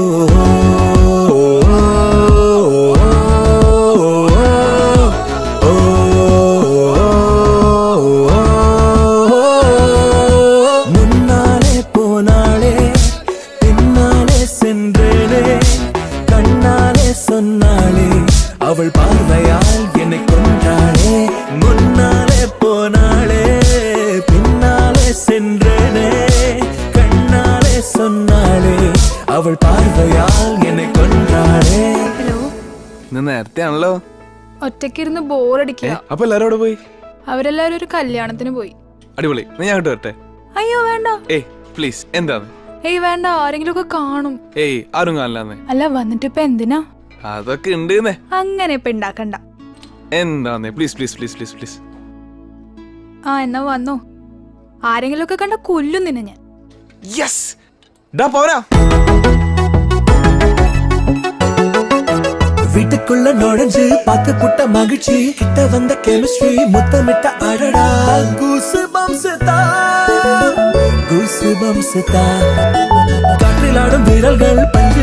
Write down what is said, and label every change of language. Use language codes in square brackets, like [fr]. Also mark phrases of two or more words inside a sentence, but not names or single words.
[ta] முன்னாலே போனாளே பின்னாலே சென்றேனே கண்ணாலே சொன்னாளே அவள் பார்வையால் என்னை கொன்றாளே முன்னாலே போனாளே பின்னாலே சென்றேனே கண்ணாலே சொன்னாளே அவள் பார்வையால் என்னை കൊன்றாளേ [ml] ഹലോ ഇന്ന് നേരത്തെ ആണല്ലോ. ഒറ്റയ്ക്കിരുന്ന് ബോറടിക്കുക. അപ്പൊ എല്ലാരും അവിടെ പോയി? അവരെല്ലാരും ഒരു കല്യാണത്തിന് പോയി. അടിപൊളി. ഞാൻ അങ്ങോട്ട് വരട്ടെ? അയ്യോ വേണ്ട. ഏയ് പ്ലീസ്. എന്താണ്? ഏയ് വേണ്ട, ആരെങ്കിലും ഒക്കെ കാണും. ഏയ് ആരും കാണില്ലാന്നേ. അല്ല വന്നിട്ട് ഇപ്പൊ എന്തിനാ? അതൊക്കെ ഉണ്ട്. അങ്ങനെ ഇപ്പൊ ഉണ്ടാക്കണ്ട. എന്താന്നേ പ്ലീസ് പ്ലീസ് പ്ലീസ് പ്ലീസ് പ്ലീസ്. ആ എന്നാ വന്നോ. ആരെങ്കിലും ഒക്കെ കണ്ട കൊല്ലും നിന്നെ ഞാൻ. യെസ്. ഡാ പോരാ. [ta] வீட்டுக்குள்ள நுழைஞ்சு பார்த்து புட்ட மகிழ்ச்சி கிட்ட வந்த கெமிஸ்ட்ரி முத்தமிட்ட அடடா கூசுபம்ஸ் காற்றிலாடும் விரல்கள் பஞ்சு